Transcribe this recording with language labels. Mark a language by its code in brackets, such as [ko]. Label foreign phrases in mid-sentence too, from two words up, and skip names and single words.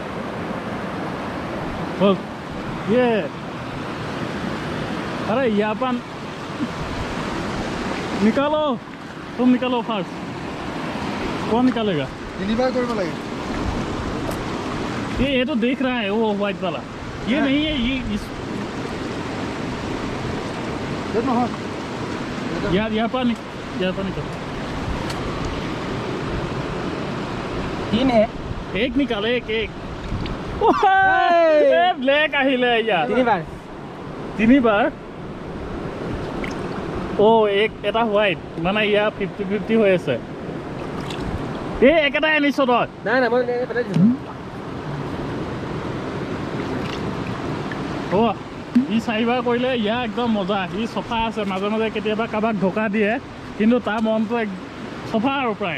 [hi] ये अरे यहाँ पर निकालो तुम निकालो फास्ट कौन निकालेगा ये तो देख रहा है वो व्हाइट वाला ये नहीं है ये इस यहाँ पर निकालो तीन है एक निकाल एक ब्लैक [as] আহিলে ইয়াৰ তিনিবাৰ ও এক এটা হোৱাইট মানে ইয়া 50-50 হৈ আছে এই একেটাই আনিছ তই নাই নাই মই পেলাই দিছোঁ অ' ই 4বাৰ কৰিলে ইয়াৰ একদম মজা ই চফা আছে মাজে মাজে কেতিয়াবা কাৰোবাক ঢকা দিয়ে কিন্তু তাৰ মনটো চফা আৰু প্ৰায়